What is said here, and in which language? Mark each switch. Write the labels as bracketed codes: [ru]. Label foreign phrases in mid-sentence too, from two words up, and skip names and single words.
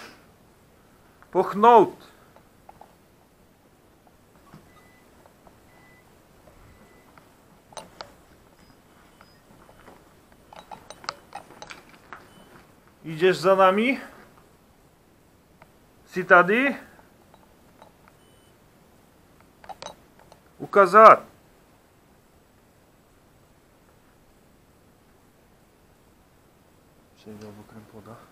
[pl] Pochnout. Idziesz za nami? [cs] Jsi tady? Ukazat. [pl] Przejdę obok poda.